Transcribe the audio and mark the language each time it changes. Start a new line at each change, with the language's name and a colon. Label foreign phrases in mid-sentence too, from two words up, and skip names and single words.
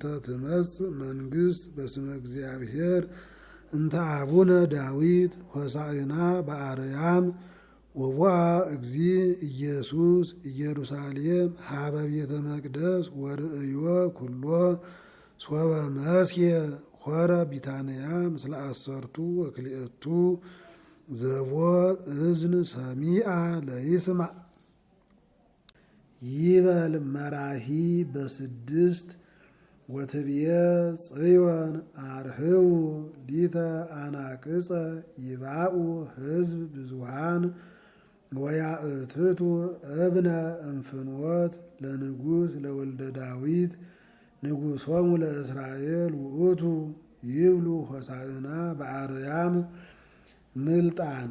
Geez: ትመጽእ መንግሥት በስመ እግዚአብሔር እንተ አቡነ ዳዊት ሆሳዕና በአርያም ወቦአ እግዚእ ኢየሱስ ኢየሩሳሌም ሀበ ቤተ መቅደስ ወርእዮ ኩሎ ሶበ መስየ ሆረ ቢታንያ ምስለ አሰርቱ ወክልኤቱ ዘቦ እዝን ሰሚአ ለይስማዕ ይበል መራሂ በስድስት ወትብየ ጽዮን አርህው ሊተ አናቅጸ ይባኡ ህዝብ ብዙሃን ወያእትቱ እብነ እምፍኖት ለንጉሥ ለወልደ ዳዊት ንጉሶሙ ለእስራኤል ውእቱ ይብሉ ሆሳዕና በአርያም ምልጣን